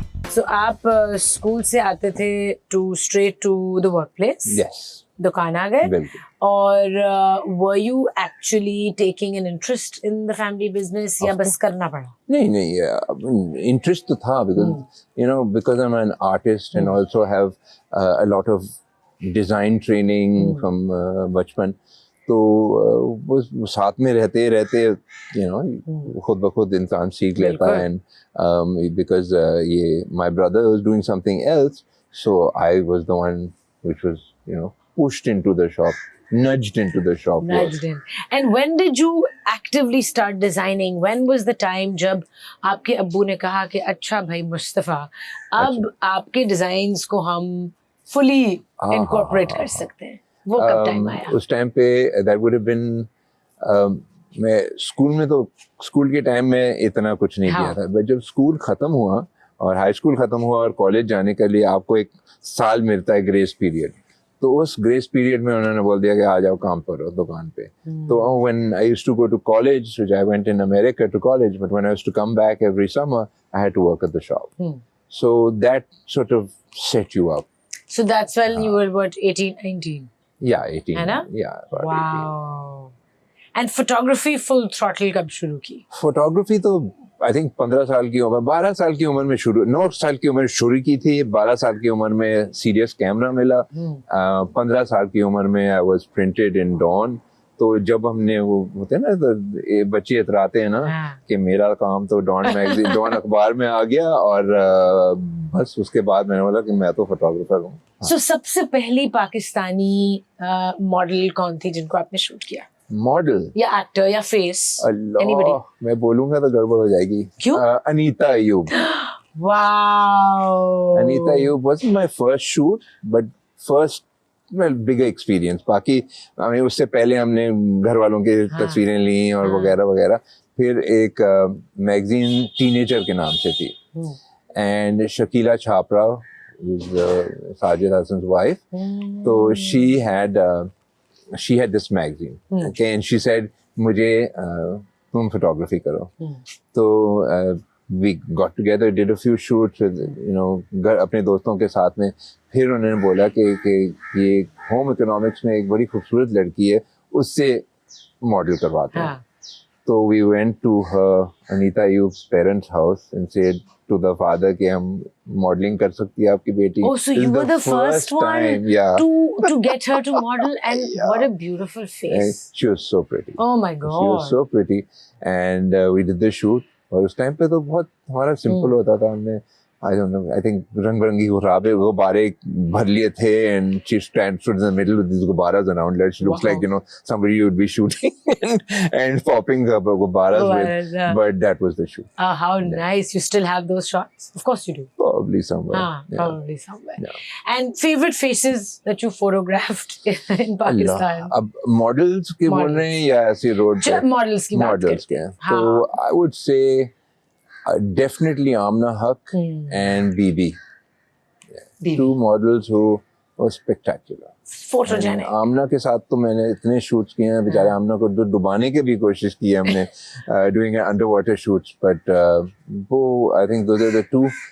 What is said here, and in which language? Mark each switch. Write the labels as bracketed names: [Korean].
[English] So [Hindi] आप school से आते थे [English] to straight to the workplace. Yes. [Hindi] दुकान आ गए. बिल्कुल. [English] और were you actually taking an interest in the family business [Hindi] या बस करना पड़ा? नहीं, इंटरेस्ट तो था [English] because I'm an artist and also have a lot of design training from [Hindi] बचपन, तो वो साथ में रहते रहते खुद ब खुद इंसान सीख लेता है. [English] And because my brother was doing something else, so I was the one which was pushed into the shop, nudged into the shop. Nudged in. And when did you actively start designing? When was the time [Hindi] जब आपके अब्बू ने कहा कि अच्छा भाई मुस्तफ़ा, अब आपके डिजाइन्स को हम [English] fully incorporate [Hindi] कर सकते हैं? वो कब टाइम आया? उस टाइम पे [English] that would have been [Hindi] मैं स्कूल में, तो स्कूल के टाइम में इतना कुछ नहीं किया था. बट जब स्कूल खत्म हुआ और हाई स्कूल खत्म हुआ और कॉलेज जाने के लिए आपको एक साल मिलता है ग्रेस पीरियड, तो उस ग्रेस पीरियड में उन्होंने बोल दिया कि आ जाओ काम करो दुकान पे. [English] तो when I used to go to college, which I went in America to college, but when I used to come back every summer, I had to work at the shop. So that sort of set you up. So that's when you were what, 18, 19? Yeah, 18. [Hindi] है ना? [English] Yeah, about 18. Wow. And photography full throttle [Hindi] कब शुरू की? Photography तो I think 15 साल की उम्र, 12 साल की उम्र में शुरू, 9 साल की उम्र शुरू की थी. 12 साल की उम्र में सीरियस कैमरा मिला. 15 साल की उम्र में [English] I was printed in Dawn. [Hindi] तो जब हमने वो होते हैं ना, तो बच्चे इतराते हैं ना कि मेरा काम तो डॉन मैगजीन डॉन अखबार में आ गया, और बस उसके बाद मैंने बोला कि मैं तो फोटोग्राफर हूँ. So सबसे पहली पाकिस्तानी मॉडल कौन थी जिनको आपने शूट किया? मॉडल या एक्टर या फेस? अल्लाह, मैं बोलूंगा तो गड़बड़ हो जाएगी. क्यों? Anita Ayub. [English] Wow. Anita Ayub wasn't my first shoot, but first bigger experience. [Hindi] बाकी हमें उससे पहले हमने घर वालों की तस्वीरें ली और वगैरह वगैरह. फिर एक मैगजीन टीनेजर के नाम से थी, [English] and Shakila Chapra was Sajid Hassan's wife. So she had this magazine, okay, and she said [Hindi] मुझे तुम फोटोग्राफी करो. [English] तो we got together, did a few shoots with [Hindi] अपने दोस्तों के साथ में. फिर उन्होंने बोला कि ये होम इकोनॉमिक्स में एक बड़ी खूबसूरत लड़की है, उससे मॉडल करवाते हैं. [English] तो we went to her Anita Ayub's parents' house and said to the father [Hindi] कि हम मॉडलिंग कर सकती है आपकी बेटी. [English] Oh, so you were the first one to get her to model, and what a beautiful face. And she was so pretty. Oh my God. She was so pretty, and we did the shoot. [Hindi] और उस time पे तो बहुत हमारा simple होता था. [English] हमने I don't know, I think [Hindi] रंग-बिरंगी गुब्बारे भर लिए थे, [English] and she stood in the middle with these gubbaras around her. She looks like somebody you would be shooting and popping her gubbaras with. But that was the shoot. How nice. You still have those shots? Of course you do. Probably somewhere. Probably somewhere. And favorite faces that you photographed in Pakistan? [Hindi] अब models के बोल रहे हैं या ऐसे road पे? Models की बात करते हैं. [English] So I would say definitely Amna Haq and Bibi. Two models who were spectacular. Photogenic. [Hindi] आमना के साथ तो मैंने इतने शूट्स किए हैं, बेचारे आमना को डुबाने की भी कोशिश की है हमने, [English] doing underwater shoots, [Hindi] but वो [English] I think those are the two